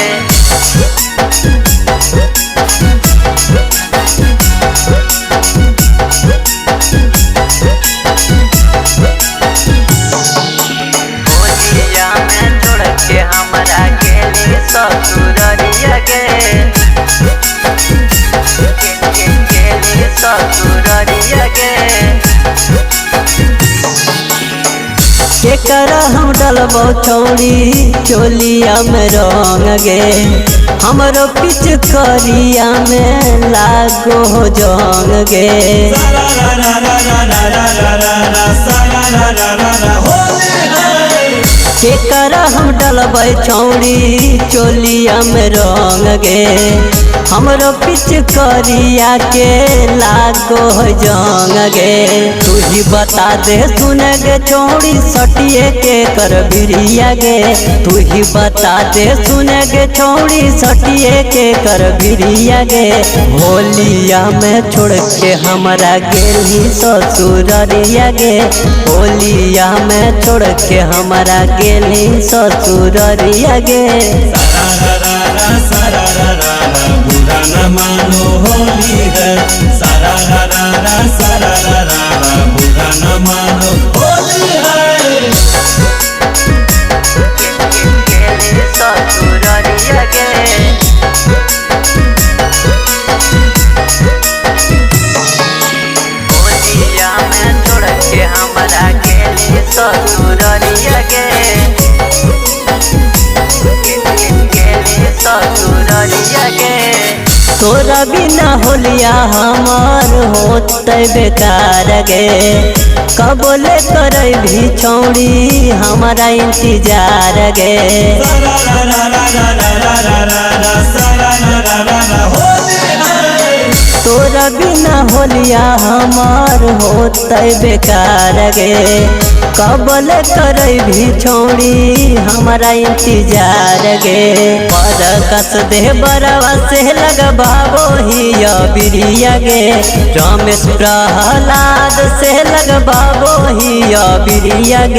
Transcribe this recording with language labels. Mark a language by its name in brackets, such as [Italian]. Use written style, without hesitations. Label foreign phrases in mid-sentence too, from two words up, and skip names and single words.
[Angika] होलिया में छोड़ के हमरा गेली ससुररिया गे, गेली ससुररिया गे। केकरा हम डलबो छौड़ी चोलिया में रंग गे, हमरो पिचकारिया में लागो जंग गे। सारा रा रा रा रा रा रा रा रा सारा रा रा रा रा होली है। केकरा हम डलबै छौड़ी चोलिया में रंग गे, हमरो पिचकारिया के लागो जंग गे। तू ही बता दे सुन गे छौड़ी सटिए के कर बिरिया गे, तू ही बता दे सुन गे छौड़ी सटिए के कर बिरिया गे। होलिया में छोड़ के हमरा गेली ससुररिया गे, होलिया में छोड़ के हमरा गेली ससुररिया गे। [Hindi] सारा रा रा बुरा न मानो होली है। सारा रा रा सारा रा रा बुरा न मानो होली है। [Angika] ससुररिया गे, होलिया में छोड़ के हमरा गेली ससुररिया गे, ससुररिया गे। तोरा बिना होलिया हमार होते बेकार गे, कबोले करे भी छौड़ी हमारा इंतजार गे। सारा रा रा रा रा रा रा रा सारा रा रा रा होली है। तोरा बिना होलिया हमार होते बेकार गे, कबल करे भी छौड़ी हमारा इंतजार गे। पर कस दे बरवा से लगबाबो ही बिरिया गे, रमेश प्रहलाद से लगबाबो ही बिरिया गे।